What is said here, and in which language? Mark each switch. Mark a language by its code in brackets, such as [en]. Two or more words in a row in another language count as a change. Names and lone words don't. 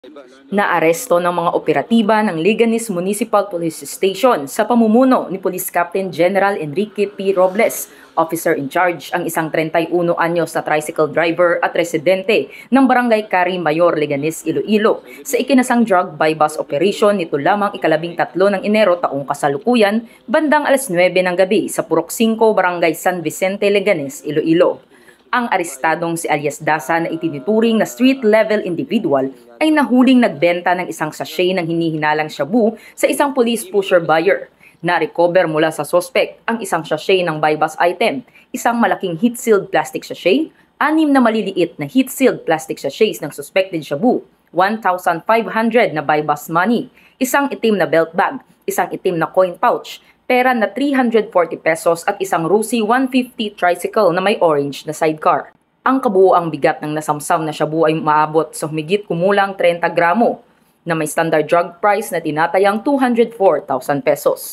[tl] Naaresto ng mga operatiba ng Leganes Municipal Police Station sa pamumuno ni Police Captain General Enrique P. Robles, [en] officer in charge, [tl] ang isang 31 anyos na [en] tricycle driver [tl] at residente ng Barangay Cari Mayor, Leganes, Iloilo sa ikinasang [en] drug by bus operation [tl] nito lamang ika-13 ng Enero taong kasalukuyan bandang alas 9 ng gabi sa Purok 5, Barangay San Vicente, Leganes, Iloilo. Ang arestadong si alias Dasa na itinuturing na [en] street-level individual [tl] ay nahuling nagbenta ng isang sachet ng hinihinalang shabu sa isang [en] police pusher buyer. [tl] Na-recover mula sa sospek ang isang sachet ng [en] buy-bus item, [tl] isang malaking [en] heat-sealed plastic sachet, [tl] 6 na maliliit na [en] heat-sealed plastic sachets [tl] ng suspected shabu, 1,500 na [en] buy-bus money, [tl] isang itim na [en] belt bag, [tl] isang itim na [en] coin pouch, [tl] pera na 340 pesos at isang Rusi 150 tricycle na may orange na sidecar. Ang kabuoang bigat ng nasamsam na shabu ay maabot sa humigit kumulang 30 gramo na may [en] standard drug price [tl] na tinatayang 204,000 pesos.